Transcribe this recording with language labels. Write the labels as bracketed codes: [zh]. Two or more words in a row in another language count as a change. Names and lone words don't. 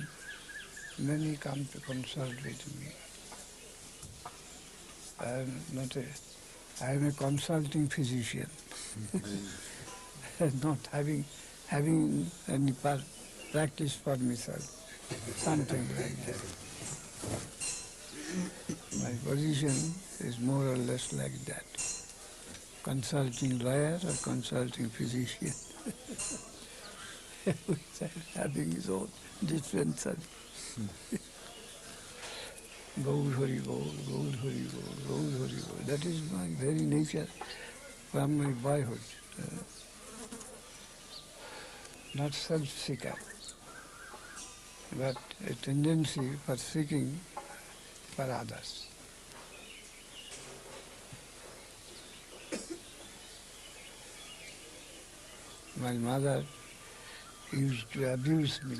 [en] Many come to consult with me. I am a consulting physician, not having any practice for myself, something like that. My position is more or less like that. Consulting lawyer or consulting physician. Having his own differences. Gaur Hari Gaur, Gaur Hari Gaur, Gaur Hari Gaur. That is my very nature from my boyhood. Not self-seeker, but a tendency for seeking for others. My mother used to abuse me.